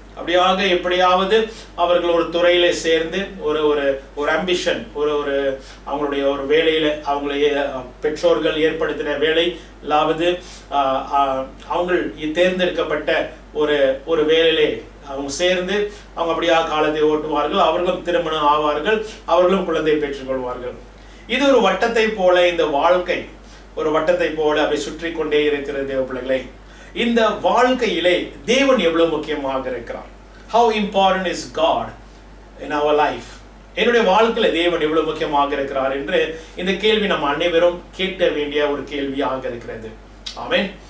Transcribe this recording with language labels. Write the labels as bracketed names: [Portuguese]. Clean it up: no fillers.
[Tamil] அப்படியாக எப்படியாவது அவர்கள் ஒரு துறையில சேர்ந்து ஒரு அம்பிஷன், அவங்களுடைய ஒரு வேலையில அவங்களுடைய பெற்றோர்கள் ஏற்படுத்தின வேலை இல்லாவது அவங்க தேர்ந்தெடுக்கப்பட்ட ஒரு வேலையிலே அவங்க சேர்ந்து அவங்க அப்படியாக காலத்தை ஓட்டுவார்கள். அவர்களும் திருமணம் ஆவார்கள், அவர்களும் குழந்தை பெற்றுக்கொள்வார்கள். இது ஒரு வட்டத்தை போல, இந்த வாழ்க்கை ஒரு வட்டத்தை போல அப்படி சுற்றி கொண்டே இருக்கிறது தேவ பிள்ளைகளே. இந்த வாழ்க்கையிலே தேவன் எவ்வளவு முக்கியமாக இருக்கிறார். [English] How important is God in our life? [Tamil] என்னுடைய வாழ்க்கையில தேவன் எவ்வளவு முக்கியமாக இருக்கிறார் என்று இந்த கேள்வி நம்ம அனைவரும் கேட்க வேண்டிய ஒரு கேள்வியாக இருக்கிறது. ஆமென்.